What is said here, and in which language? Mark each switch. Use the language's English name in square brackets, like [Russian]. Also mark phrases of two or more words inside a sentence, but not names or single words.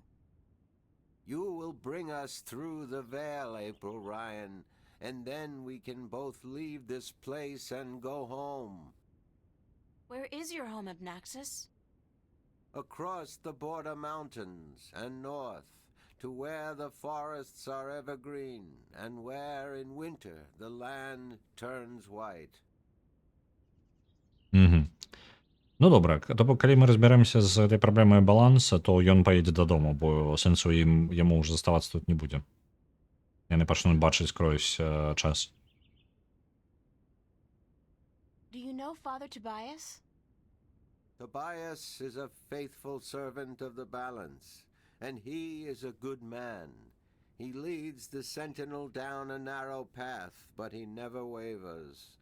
[English] You will bring us through the veil, April Ryan, and then we can both leave this place and go home. Where is your home, Abnaxis? Across the border mountains and north, to where the forests are evergreen, and where in winter the land turns white. [Belarusian] Ну, добра, то бок, калі мы разбярэмся з гэтай праблемай баланса, то ён паедзе дадому, бо сэнсу яму ўжо заставацца тут не будзе. Яны пачнуць бачыць скрозь час. [English] Do you know Father Tobias? Tobias is a faithful servant of the balance, and he is a good man. He leads the sentinel down a narrow path, but he never wavers.